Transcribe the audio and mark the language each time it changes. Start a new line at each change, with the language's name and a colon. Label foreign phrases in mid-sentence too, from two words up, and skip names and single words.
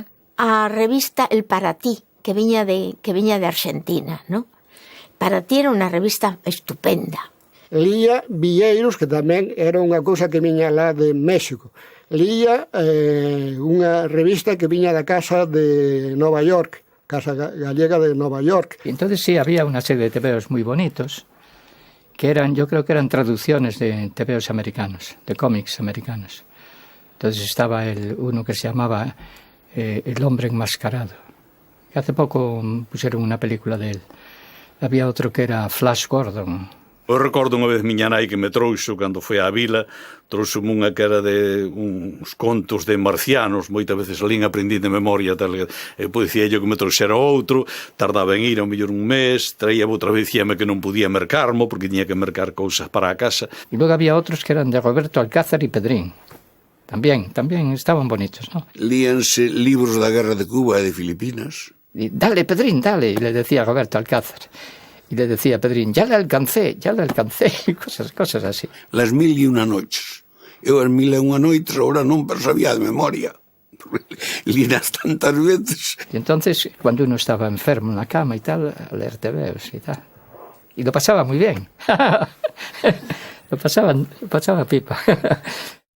Galician: A revista El Para Ti, que viña de Argentina, ¿no? Para Ti era unha revista estupenda. Lía Villeiros, que tamén era unha cousa que viña lá de México. Lía unha revista que viña da Casa de Nova York, Casa Gallega de Nova York.
Spanish: Entonces sí, había una serie de tebeos muy bonitos, que eran, yo creo que eran traducciones de tebeos americanos, de cómics americanos. Entonces estaba uno que se llamaba El hombre enmascarado, que hace poco pusieron una película de él. Había otro que era Flash Gordon.
Galician: Eu recordo unha vez miña nai que me trouxo cando foi á vila, trouxome unha que era de uns contos de marcianos, moitas veces lín aprendín de memoria, tal, e pois dicía yo que me trouxera outro, tardaba en ir ao mellor un mes, traía outra vez, dicíame que non podía mercarmo, porque tiña que mercar cousas para a casa.
Spanish: Y luego había otros que eran de Roberto Alcázar y Pedrín. También estaban bonitos, ¿no?
Galician: Líanse libros da guerra de Cuba e de Filipinas.
Spanish: Y dale, Pedrín, dale, y le decía Roberto Alcázar. Y le decía a Pedrín, ya le alcancé, y cosas así. Las 1001 noches.
Galician: Eu as 1001 noites ahora non sabía de memoria. Línas tantas veces.
Spanish: Y entonces, cuando uno estaba enfermo en la cama y tal, a leer tebeos y tal. Y lo pasaba muy bien. Lo pasaba pipa.